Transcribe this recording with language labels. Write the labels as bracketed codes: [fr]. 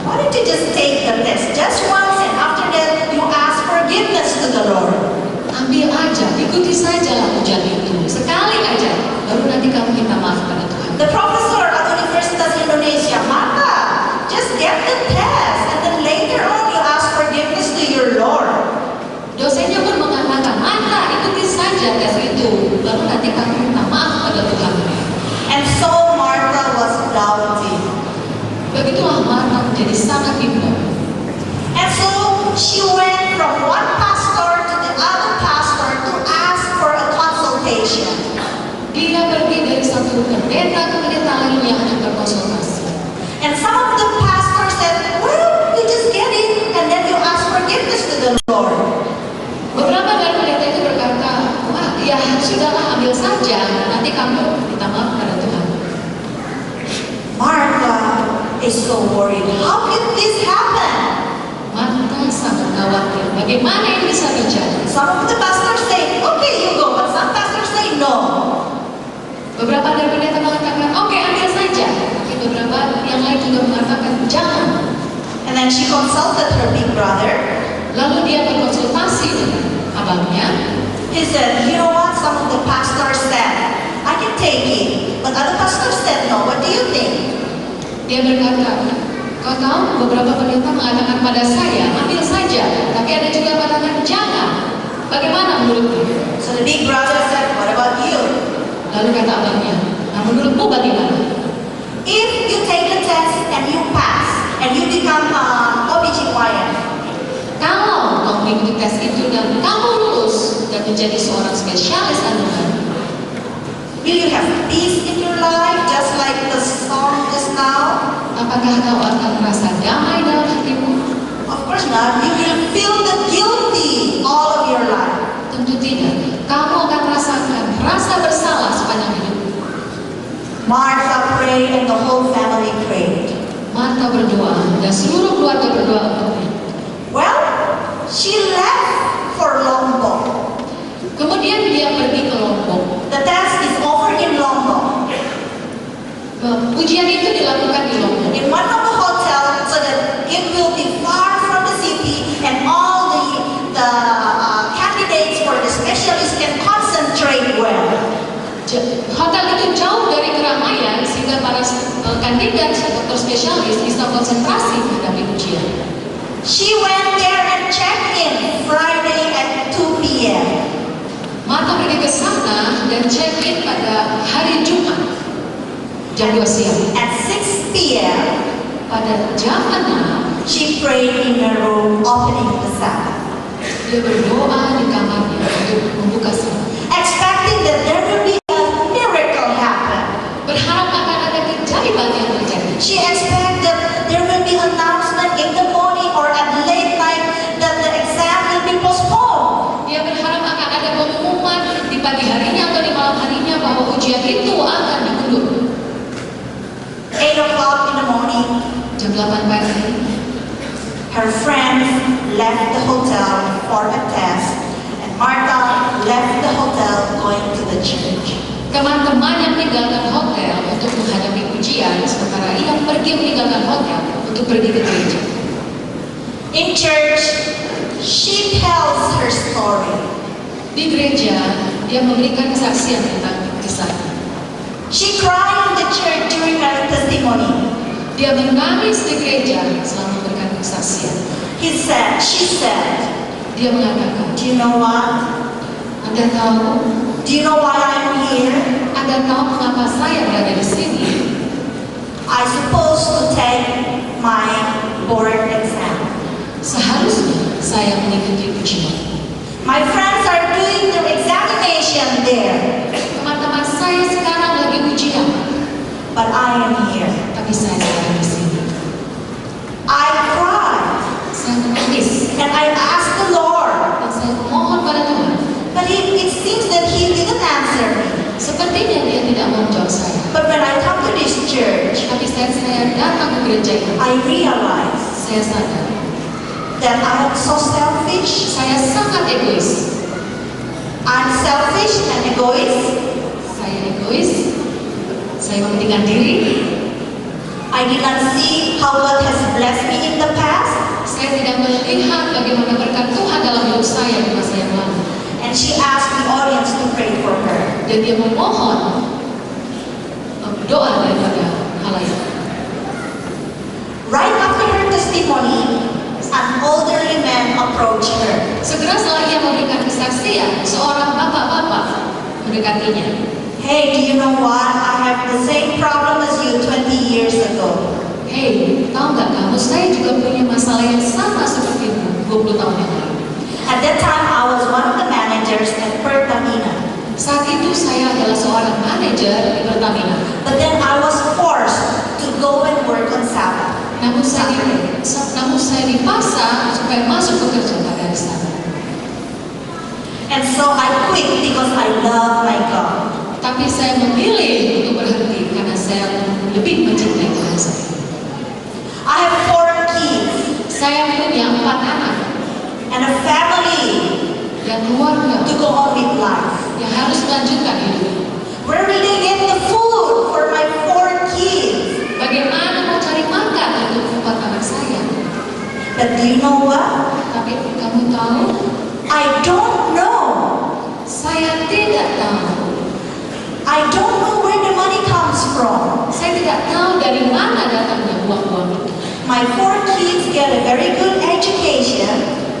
[en] why don't you just take the test just once and after that you ask forgiveness to the Lord. [id] ambil aja, ikuti sajalah ujian itu. Sekali aja, baru nanti kamu minta maaf pada Tuhan. [en] The professor at Universitas Indonesia, Martha, just get the test and then later on you ask forgiveness to your Lord. [id] Dosennya pun mengatakan, Martha, ikuti saja tes itu, baru nanti kamu minta maaf pada Tuhan. [en] And so Martha was doubting. [id] Begitulah Martha menjadi sangat bimbang. [en] And so she went from one pastor to the other pastor to ask for a consultation. [id] Dia pergi dari satu pendeta ke pendeta lainnya untuk berkonsultasi. [en] And some of the pastors said, well, you just get it and then you ask forgiveness to the Lord. [id] Beberapa dari pendeta itu berkata, wah ya sudahlah ambil saja, nanti kamu minta maaf pada Tuhan. [en] Martha is so worried. How could this happen? [id] Martha sangat khawatir, bagaimana ini bisa terjadi? [en] Some of the pastors say, okay, you go, but some pastors say no. [id] Beberapa dari pendeta mengatakan, oke, ambil saja. Tapi beberapa yang lain juga mengatakan, jangan. [en] And then she consulted her big brother. [id] Lalu dia berkonsultasi dengan abangnya. [en] He said, you know what? Some of the pastors said, I can take it. But other pastors said no. What do you think? [id] Dia berkata, kau tahu beberapa pendeta mengatakan pada saya, ambil saja. jangan. Bagaimana menurutmu? [en] So the big brother said, what about you? [id] Lalu kata abangnya, nah menurutmu bagaimana? [en] If you take the test and you pass and you become OBGYN, [id] Kalau kau mengikuti tes itu dan kamu lulus dan menjadi seorang spesialis kandungan, [en] will you have peace in your life just like the song just now? [id] apakah kau akan merasa damai dalam hatimu? [en] Of course not. You will feel the guilty all of your life. [id] Tentu tidak. Kamu akan merasakan rasa bersalah sepanjang hidup. [en] Martha prayed and the whole family prayed. [id] Martha berdoa dan seluruh keluarga berdoa untuknya. [en] Well, she left for Lombok. [id] Kemudian dia pergi ke Lombok. [en] The test is over in Lombok. [id] Ujian itu dilakukan di Lombok. [en] In one of the hotels, so that it will be far from the city and all the candidates for the specialist can concentrate well. [id] Hotel itu jauh dari keramaian sehingga para kandidat dokter spesialis bisa konsentrasi menghadapi ujian. [en] She went there and checked in Friday at 2 p.m. [id] Martha pergi ke sana dan check-in pada hari Jumat jam 2 siang. [en] At 6 p.m., [id] Pada jam 6 [en] she prayed in her room, opening the Sabbath, [id] dia berdoa di kamarnya untuk membuka sabat, [en] expecting that there will be a miracle happen. [id] berharap akan ada keajaiban yang terjadi. [en] She expected that there will be announcement in the morning or at late night that the exam will be postponed. [id] Dia berharap akan ada pengumuman di pagi harinya atau di malam harinya bahwa ujian itu akan diundur. [en] 8 o'clock in the morning, [id] Jam 8 pagi, [en] her friends left the hotel for a test, and Martha left the hotel going to the church. [id] teman-teman yang meninggalkan hotel untuk menghadapi ujian, sementara ia pergi meninggalkan hotel untuk pergi ke gereja. [en] In church, she tells her story. [id] Di gereja, dia memberikan kesaksian tentang kisahnya. [en] She cried in the church during her testimony. [id] Dia menangis di gereja selama memberikan kesaksian. [en] She said, [id] Dia mengatakan, [en] do you know what? [id] Anda tahu? [en] Do you know why I'm here? [id] Anda tahu mengapa saya berada di sini? [en] I supposed to take my board exam. [id] Seharusnya saya mengikuti ujian. [en] My friends are doing their examination there, [id] Teman-teman saya sekarang lagi ujian, [en] but I am here. [id] tapi saya sekarang di sini. [en] I cried [id] Saya menangis [en] and I asked the Lord, [id] dan saya memohon pada Tuhan. [en] but it seems that He didn't answer me. [id] Sepertinya dia tidak mau menjawab saya. [en] But when I come to this church, [id] Tapi saya datang ke gereja ini, [en] I realized [id] saya sadar [en] that I am so selfish. [id] saya sangat egois. [en] I'm selfish and egoist. [id] Saya egois. Saya mementingkan diri. [en] I did not see how God has blessed me in the past. [id] Saya tidak melihat bagaimana berkat Tuhan dalam hidup saya di masa yang lalu. [en] And she asked the audience to pray for her. [id] Dan dia memohon doa daripada halayak. [en] Right after her testimony, an elderly man approached her. [id] Segera setelah ia memberikan kesaksian, seorang bapak-bapak mendekatinya. [en] Hey, do you know what? I have the same problem as you 20 years ago. [id] Hei, tahu nggak kamu? Saya juga punya masalah yang sama sepertimu 20 tahun yang lalu. [en] At that time, I was one of the managers at Pertamina. [id] Saat itu saya adalah seorang manajer di Pertamina. [en] But then I was forced to go and work on Sabbath. [id] Namun saya dipaksa supaya masuk bekerja pada hari Sabat. [en] And so I quit because I love my God. [id] Tapi saya memilih untuk berhenti karena saya lebih mencintai Tuhan saya. [en] I have 4 kids [id] Saya punya 4 anak [en] and a family [id] dan keluarga [en] to go on with life. [id] yang harus melanjutkan hidup. [en] Where will they get the food for my 4 kids? [id] Bagaimana mau cari makan untuk 4 anak saya? [en] But do you know what? [id] Tapi kamu tahu, [en] I don't know. [id] saya tidak tahu. [en] I don't know where the money comes from. [id] Saya tidak tahu dari mana datangnya uang-uang itu. [en] My 4 kids get a very good education,